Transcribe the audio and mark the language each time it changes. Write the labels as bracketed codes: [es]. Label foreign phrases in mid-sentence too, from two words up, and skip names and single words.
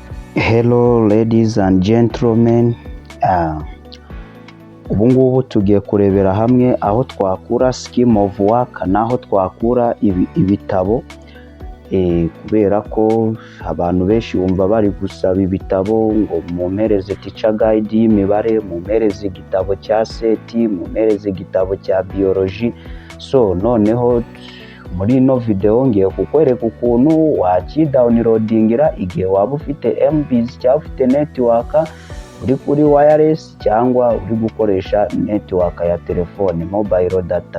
[en] Hello ladies and gentlemen, [rw] ubu ngubu tugiye kurebera hamwe aho twakura [en] scheme of work [rw] naho twakura ibitabo, kubera ko abantu benshi bumva bari gusaba ibitabo ngo mumpereze [en] teacher guide [rw] y'imibare, mumpereze igitabo cya seti, mumpereze igitabo cya biology. So noneho muri ino video ngiye kukwereka ukuntu wakidownloadingira igihe waba ufite MBs cyangwa ufite network uri kuri wireless cyangwa uri gukoresha network ya telefone [en] mobile data.